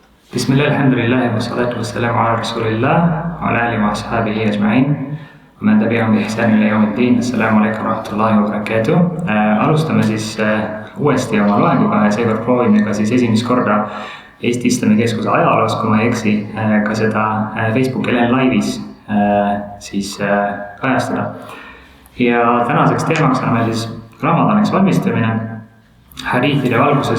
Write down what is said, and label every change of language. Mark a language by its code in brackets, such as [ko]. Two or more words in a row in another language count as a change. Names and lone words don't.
[ar] بسم الله الحمد لله والصلاة والسلام على رسول الله وعلى آله وأصحابه أجمعين ومن تبعهم بإحسان إلى يوم الدين. السلام عليكم ورحمة الله وبركاته. [et] Alustame siis uuesti oma loenguga ja seekord proovime ka siis esimest korda Eesti Islamikeskuse ajaloos, kui ma ei eksi, ka seda Facebooki laivis siis kajastada. Ja tänaseks teemaks on meil siis Ramadaniks valmistumine hadiithide valguses.